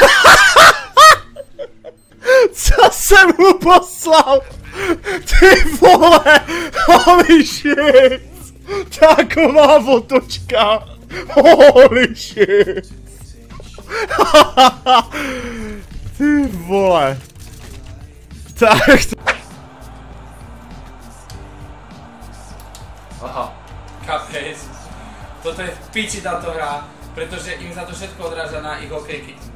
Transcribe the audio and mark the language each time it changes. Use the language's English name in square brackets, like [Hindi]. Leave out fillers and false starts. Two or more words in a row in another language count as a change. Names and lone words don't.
[Czech] Co jsem mu poslal? Ty vole, [English] holy shit. [Czech] Taková otočka. [English] Holy shit. [Czech] Ty vole. Tak. [Slovak] Aha, kapec. Toto je v piči táto hra, pretože im za to všetko odráža na ich hokejky.